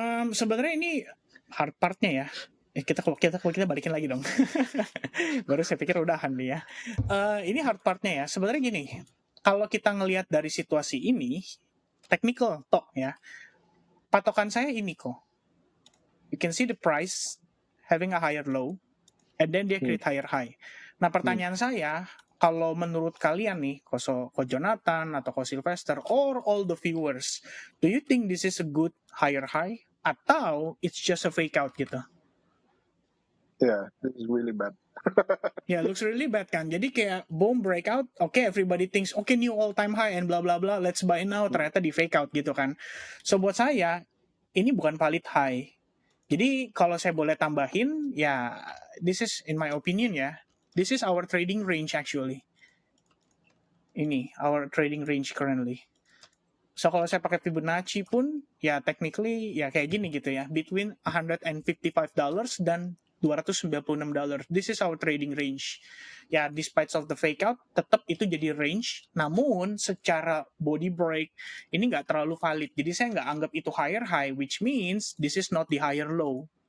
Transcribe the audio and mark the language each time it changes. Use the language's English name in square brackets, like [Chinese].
[Indonesian] Sebenarnya ini hard partnya ya. Kita balikin lagi dong. Baru saya pikir udahan nih ya. Ini hard partnya ya. Sebenarnya gini, kalau kita ngelihat dari situasi ini, technical toh ya. Patokan saya ini kok. [English] You can see the price having a higher low, and then dia create higher high. Nah pertanyaan saya, kalau menurut kalian nih, Ko Jonathan atau Ko Sylvester, or all the viewers, do you think this is a good higher high? Atau it's just a fake out gitu? Yeah, this is really bad. Yeah, looks really bad kan. Jadi kayak boom breakout, okay, everybody thinks, okay, new all time high and blah blah blah, let's buy now, ternyata di fake out gitu kan. So buat saya, ini bukan valid high. Jadi kalau saya boleh tambahin, ya this is in my opinion ya, this is our trading range actually. [Indonesian] Ini, our trading range currently. So kalau saya pakai Fibonacci pun, ya technically ya kayak gini gitu ya. [English] Between $155 dan $296. This is our trading range. Ya, despite of the fake out, tetap itu jadi range. [Indonesian] Namun, secara body break, ini nggak terlalu valid. Jadi saya nggak anggap itu higher high, which means this is not the higher low.